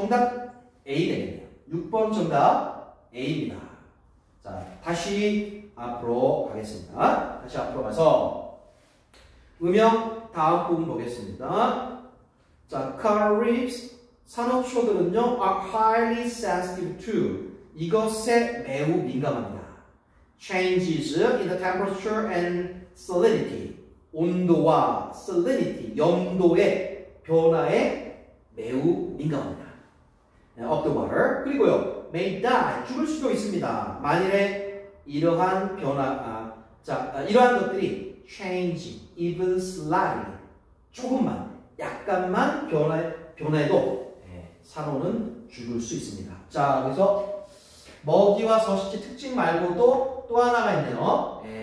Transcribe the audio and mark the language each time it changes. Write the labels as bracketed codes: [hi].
[ko] 정답 A 되겠네요. 6번 정답 A입니다. 자, 다시 앞으로 가겠습니다. 다시 앞으로 가서 음영 다음 부분 보겠습니다. [en] 자, coral reefs [ko] 산호초들은요 [en] are highly sensitive to [ko] 이것에 매우 민감합니다. [en] changes in the temperature and salinity [ko] 온도와 salinity 염도의 변화에 매우 민감합니다. [en] of the water [ko] 그리고요 [en] may die [ko] 죽을 수도 있습니다. 만일에 이러한 이러한 것들이 [en] change even slightly [ko] 조금만 약간만 변해도 산호는 죽을 수 있습니다. 자, 그래서 먹이와 서식지 특징 말고도 또 하나가 있네요.